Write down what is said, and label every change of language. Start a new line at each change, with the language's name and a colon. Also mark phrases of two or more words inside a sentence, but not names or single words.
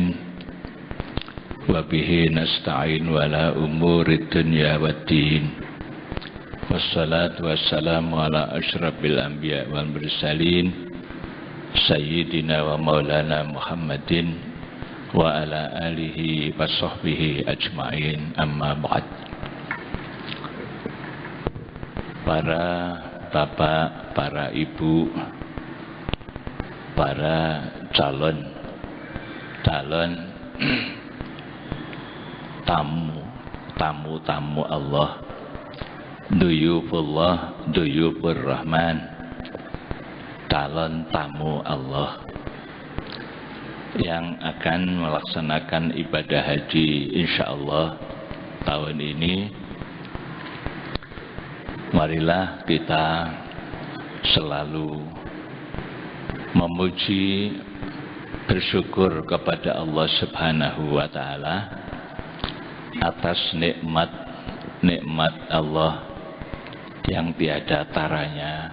Arabic: وبه نستعين على أمور الدنيا والدين. والصلاة والسلام على أشرف الأنبياء والمرسلين سيدنا ومولانا محمد وعلى آله وصحبه أجمعين، أما بعد.
Indonesian: Para bapak, para ibu, para calon tamu Allah,
Arabic: ضيوف الله، ضيوف الرحمن,
Indonesian: calon tamu Allah yang akan melaksanakan ibadah haji insyaallah tahun ini. Marilah kita selalu memuji, bersyukur kepada
Arabic: الله سبحانه وتعالى
Indonesian: atas nikmat Allah yang tiada taranya.